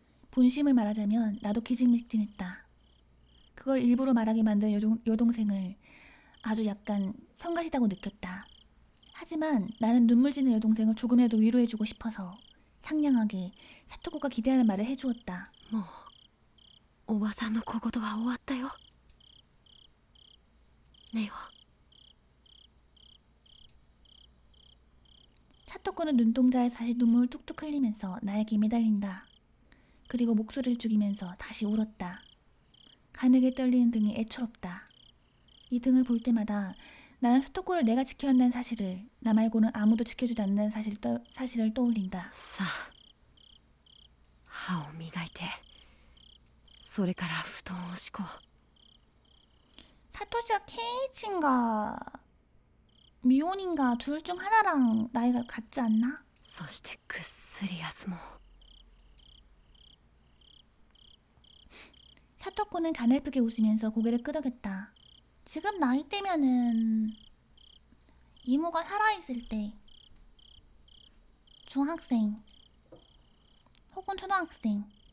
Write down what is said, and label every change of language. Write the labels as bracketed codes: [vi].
[ko] 본심을 말하자면 나도 기진맥진했다. 그걸 일부러 말하게 만든 여동생을 아주 약간 성가시다고 느꼈다. 하지만 나는 눈물 지는 여동생을 조금이라도 위로해주고 싶어서 상냥하게 사토코가 기대하는 말을 해주었다. [ja] もうおばさんの小言は終わったよネオ [ko] 사토코는 눈동자에 다시 눈물을 뚝뚝 흘리면서 나에게 매달린다. 그리고 목소리를 죽이면서 다시 울었다. 가늘게 떨리는 등이 애처롭다. 이 등을 볼 때마다 나는 사토코를 내가 지켜야 한다는 사실을, 나 말고는 아무도 지켜주지 않는다는 사실을 떠올린다. [ja] さあ歯を磨いてそれから布団を敷こう [ko] 사토시가 케이치인가 미혼인가 둘 중 하나랑 나이가 같지 않나? [ja] そしてぐっすり休もう [ko] 사토코는 가늘프게 웃으면서 고개를 끄덕였다. 지금 나이 때면은 이모가 살아있을 때 중학생 혹은 초등학생.